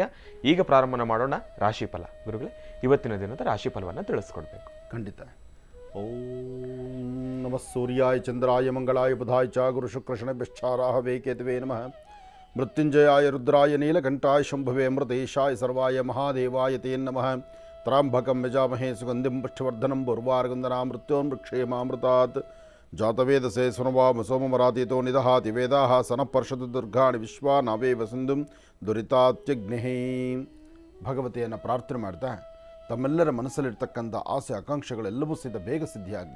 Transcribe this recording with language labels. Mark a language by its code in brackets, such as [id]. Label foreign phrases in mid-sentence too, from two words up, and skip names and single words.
[kn] ಈಗ ಪ್ರಾರಂಭ ಮಾಡೋಣ ರಾಶಿ ಫಲ. ಗುರುಗಳೇ, ಇವತ್ತಿನ ದಿನದ ರಾಶಿ ಫಲವನ್ನು ತಿಳಿಸ್ಕೊಡ್ಬೇಕು. ಖಂಡಿತ. [sa] ಓಂ ನಮಃ ಸೂರ್ಯಾಯ ಚಂದ್ರಾಯ ಮಂಗಳಾಯ ಬುಧಾಯ ಚ ಗುರು ಶುಕ್ರ ಶನಭ್ಯಶ್ಚಾರಾಹವೇ ಕೇತವೇ ನಮಃ. ಮೃತ್ಯುಂಜಯಾಯ ರುದ್ರಾಯ ನೀಲಕಂಠಾಯ ಶಂಭವೇ ಅಮೃತೇಶಾಯ ಸರ್ವಾಯ ಮಹಾದೇವಾಯ ತೇ ನಮಃ. ತ್ರಾಂಬಕಂ ಯಜಾಮಹೇ ಸುಗಂಧಿಂ ಪುಷ್ಟಿವರ್ಧನಂ ಪೂರ್ವಾರ್ಗಂಧನಾ ಮೃತ್ಯೋನ್ಮೃಕ್ಷೇಮಾಮೃತಾತ್. ಜಾತವೇದಸೇ ಸುನವಾಮ ಸೋಮಮರಾತೀತೋ ನಿದಹಾತಿ ವೇದಾಃ ಸನಃ ಪರ್ಷದು ದುರ್ಗಾಣಿ ವಿಶ್ವಾ ನಾವೇವ ಸಿಂಧುಂ ದುರಿತಾತ್ಯಗ್ನಿಃ. [kn] ಭಗವತಿಯನ್ನು ಪ್ರಾರ್ಥನೆ ಮಾಡ್ತಾ ತಮ್ಮೆಲ್ಲರ ಮನಸ್ಸಲ್ಲಿರ್ತಕ್ಕಂಥ ಆಸೆ ಆಕಾಂಕ್ಷೆಗಳೆಲ್ಲವೂ ಸಹಿತ ಬೇಗ ಸಿದ್ಧಿಯಾಗಲಿ.